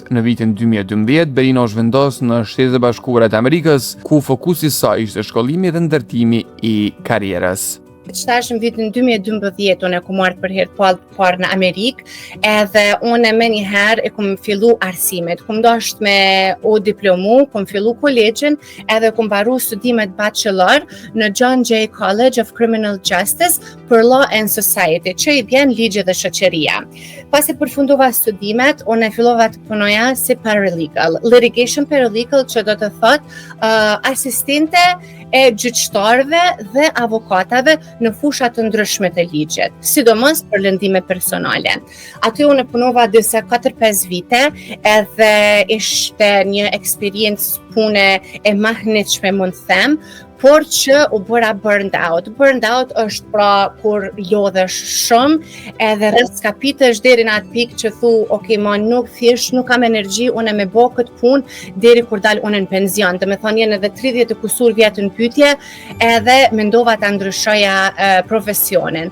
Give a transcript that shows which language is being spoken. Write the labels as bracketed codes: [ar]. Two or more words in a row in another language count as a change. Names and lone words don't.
[sq] Në vitin 2012, Berina u zhvendos në Shtetet e Bashkuara të Amerikës, ku fokusi i saj ishte shkollimi dhe ndërtimi i karrierës. Qëtash në vitin 2012 unë e ku marrë për herë parë në Amerikë, edhe unë me njëherë e kum fillu arsimet. Kum dasht me o diplomu, kum fillu kolegjin, edhe kum baru studimet bachelor në John Jay College of Criminal Justice për [en] Law and Society, [sq] që i bjen ligje dhe shoqëria. Pas e përfundova studimet, unë e fillova të punoja si paralegal. [en] Litigation paralegal [sq] që do të thot asistente e gjyqtarëve dhe avokatave në fushat të ndryshme të ligjit, sidomos për lëndime personale. Aty unë punova disa 4-5 vite, edhe ishte një eksperiencë pune e mahnitshme mund të them, por që u bëra [en] burned out. Burned out [sq] është pra kur lodhesh shumë, edhe skapitesh deri në atë pikë që thu, ma nuk thjesht, nuk kam energji, unë me bo këtë punë deri kur dal unë në penzion. Dhe me thonë jenë edhe 30 e kusur vjetë në pytje, edhe mendova të ndryshoja profesionin.